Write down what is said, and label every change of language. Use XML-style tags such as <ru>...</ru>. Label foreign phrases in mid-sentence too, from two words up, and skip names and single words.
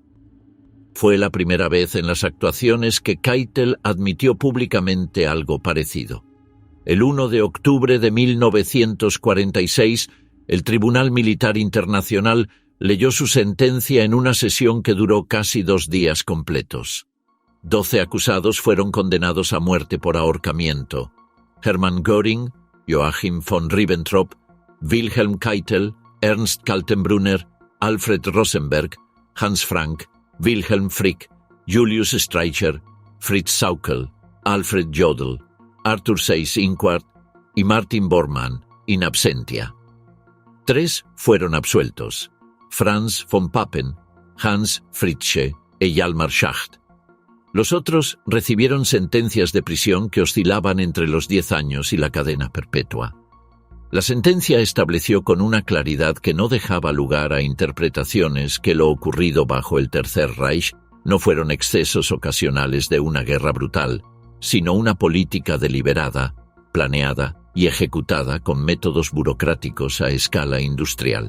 <es>Fue la primera vez en las actuaciones que Keitel admitió públicamente algo parecido. El 1 de octubre de 1946, el Tribunal Militar Internacional leyó su sentencia en una sesión que duró casi 2 días completos. 12 acusados fueron condenados a muerte por ahorcamiento: Hermann Göring, Joachim von Ribbentrop, Wilhelm Keitel, Ernst Kaltenbrunner, Alfred Rosenberg, Hans Frank, Wilhelm Frick, Julius Streicher, Fritz Sauckel, Alfred Jodl, Arthur Seyss-Inquart y Martin Bormann, in absentia. 3 fueron absueltos: Franz von Papen, Hans Fritzsche y Hjalmar Schacht. Los otros recibieron sentencias de prisión que oscilaban entre los 10 años y la cadena perpetua. La sentencia estableció con una claridad que no dejaba lugar a interpretaciones que lo ocurrido bajo el Tercer Reich no fueron excesos ocasionales de una guerra brutal, sino una política deliberada, planeada y ejecutada con métodos burocráticos a escala industrial.</es>